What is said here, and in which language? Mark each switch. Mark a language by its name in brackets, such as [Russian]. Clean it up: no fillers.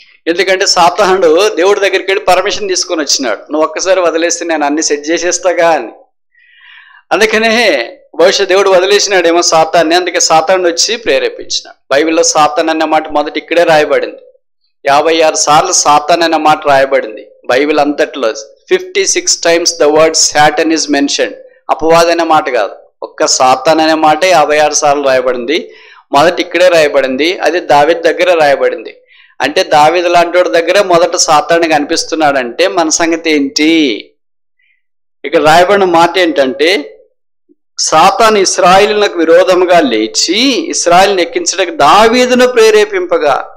[Telugu] ఎందుకంటే సాతానుడు దేవుడి దగ్గరికి వెళ్ళి పర్మిషన్ తీసుకొని వచ్చినాడు, నువ్వు ఒక్కసారి వదిలేస్తే నేను అన్ని సెట్ చేసేస్తాగా అని. అందుకనే బహుశా దేవుడు వదిలేసినాడేమో సాతాన్ని, అందుకే సాతానుడు వచ్చి ప్రేరేపించినాడు. బైబిల్లో సాతాన్ అనే మాట మొదటి ఇక్కడే రాయబడింది. 56 సార్లు సాతాన్ అనే మాట రాయబడింది బైబిల్ అంతట్లో. [English] 56 times the word Satan is mentioned. [Telugu] అపవాది అనే మాట కాదు, ఒక్క సాతాన్ అనే మాట 56 సార్లు రాయబడింది. మొదటి ఇక్కడే రాయబడింది. అది దావీదు దగ్గర రాయబడింది. అంటే దావీదు లాంటి వాడి దగ్గర మొదట సాతాను కనిపిస్తున్నాడంటే మన సంగతి ఏంటి? ఇక్కడ రాయబడిన మాట ఏంటంటే, సాతాను ఇశ్రాయేలునకు విరోధముగా లేచి ఇశ్రాయేలును ఎక్కించడానికి దావీదును ప్రేరేపింపగా.